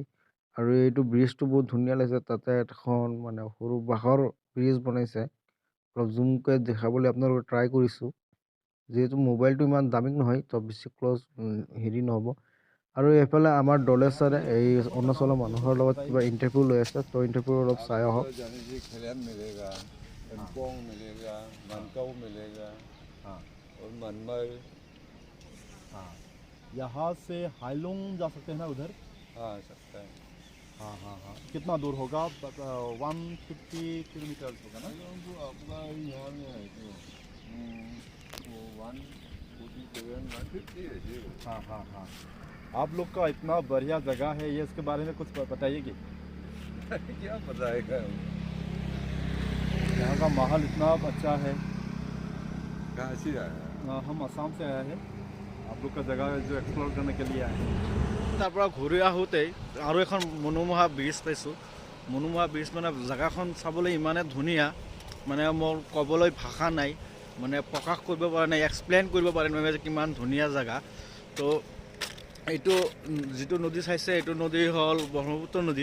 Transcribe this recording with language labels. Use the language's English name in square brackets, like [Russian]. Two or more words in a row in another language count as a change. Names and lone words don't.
[Assamese] আৰু এইটো ব্ৰিজটো বহুত ধুনীয়া লাগিছে, তাতে এখন মানে সৰু বাঁহৰ ব্ৰিজ বনাইছে। অলপ জুমকৈ দেখাবলৈ আপোনালোকে ট্ৰাই কৰিছোঁ, যিহেতু মোবাইলটো ইমান দামী নহয়, তো বেছি ক্লজ হেৰি নহ'ব। আৰু এইফালে আমাৰ দলে ছাৰে এই অৰুণাচলৰ মানুহৰ লগত কিবা ইণ্টাৰভিউ লৈ আছে, তো ইণ্টাৰভিউ অলপ চাই আহক। [Hindi] यहाँ से हाइलुंग जा सकते हैं ना उधर? हाँ सकता है। हाँ हाँ हाँ, कितना दूर होगा? 150 किलोमीटर होगा ना? तो आपका यहाँ में है तो 147 150 है जी। हाँ हाँ हाँ, आप लोग का इतना बढ़िया जगह है, ये इसके बारे में कुछ बताइए कि क्या बताएगा? यहाँ का माहौल इतना अच्छा है। कहाँ से आया? हम असम से आए हैं, आप लोग का जगह जो एक्सप्लोर करने के लिए आए हैं। [Assamese] তাৰ পৰা ঘূৰি আহোঁতেই আৰু এখন মনোমোহা ব্ৰিজ পাইছোঁ। মনোমোহা ব্ৰিজ মানে জেগাখন চাবলৈ ইমানে ধুনীয়া, মানে মোৰ ক'বলৈ ভাষা নাই, মানে প্ৰকাশ কৰিব পৰা নাই, এক্সপ্লেইন কৰিব পৰা নাই যে কিমান ধুনীয়া জেগা। তো এইটো যিটো নদী চাইছে এইটো নদী হ'ল ব্ৰহ্মপুত্ৰ নদী।